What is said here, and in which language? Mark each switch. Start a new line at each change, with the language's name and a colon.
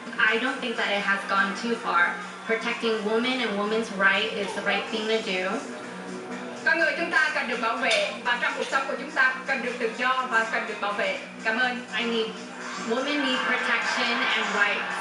English: I don't think that it has gone too far. Protecting women and women's right is the right thing to do.
Vietnamese: Con người chúng ta cần được bảo vệ và trong cuộc sống của chúng ta cần được tự do và cần được bảo vệ. Cảm ơn.
English: Women need protection and rights.